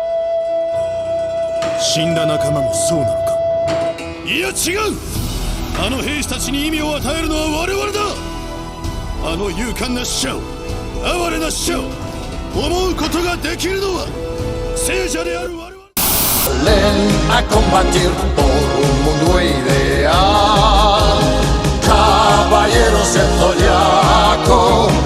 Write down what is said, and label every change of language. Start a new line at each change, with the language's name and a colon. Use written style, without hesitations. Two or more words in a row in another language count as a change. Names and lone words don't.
Japanese: 死んだ仲間もそうなのか。いや違う。あの兵士たちに意味を与えるのは我々だ。あの勇敢な死者を、哀れな死者を思うことができるのは聖者である我々。
Spanish: Ven a combatir por un mundo ideal, caballeros del zodiaco.